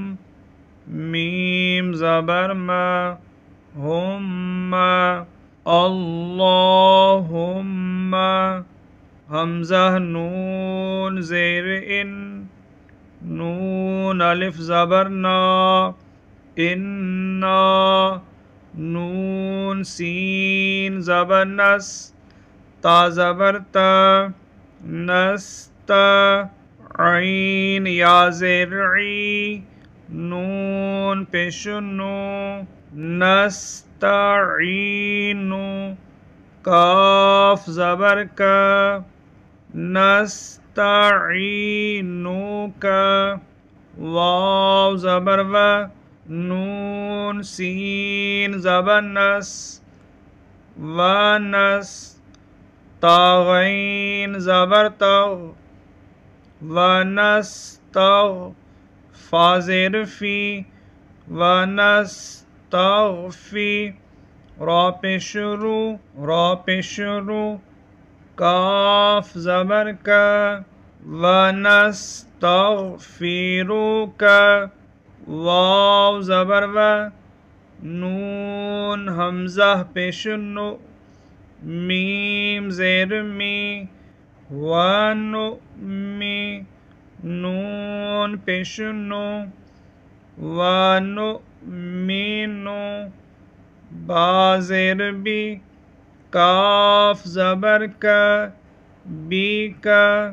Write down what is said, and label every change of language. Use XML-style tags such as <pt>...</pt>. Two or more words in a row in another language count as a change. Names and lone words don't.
<ur>میم زبر ما، ہم، اللہم، حمزہ نون زیر ان، نون الف زبر نا، انا، نون سین زبر نس، تا زبر تا، نستا، عین یا زیر عی، نون پیش نو، نستعین، کاف زبر کا، نستعینک، واو زبر و، نون سین زبر نس، ونس، تاغین زبر تغ، ونستغ، فا زیر فی، ونستغفی، را پیش رو، کاف زبر کا، ونستغفرک، واو زبر و، نون حمزہ پیش نو، میم زیر می، ونؤمی، نون پیش نو، ونؤمنو، با زیر بی، کاف زبر کا، بی کا،</ur>